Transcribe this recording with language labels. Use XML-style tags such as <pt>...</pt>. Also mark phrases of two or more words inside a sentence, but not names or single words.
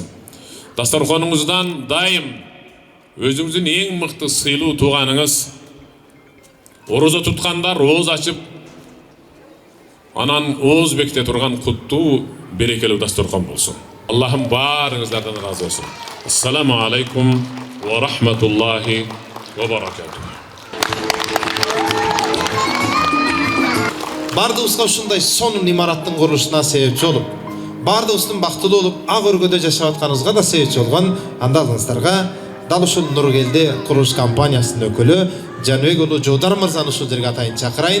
<ky>Дасторконуңуздан дайым өзүңүздүн эң мыкты сыйлуу тууганыңыз, орозо туткандар ооз ачып, анан ооз беките турган куттуу, берекелүү дасторкон болсун. Аллахым баарыңыздардан ыраазы болсун.</ky> <ar>السلام عليكم ورحمة الله وبركاته.</ar> <ky>Бардыбызга ушундай сонун имараттын курулушуна себепчи болуп, бардыбыздын бактылуу болуп, ак өргөдө жашап атканыбызга да себепчи болгон андалыңыздарга дал ушул Нургелди курулуш компаниясынын өкүлү Жаныбек уулу Жуудар мырзаны ушул жерге атайын чакырайын.</ky>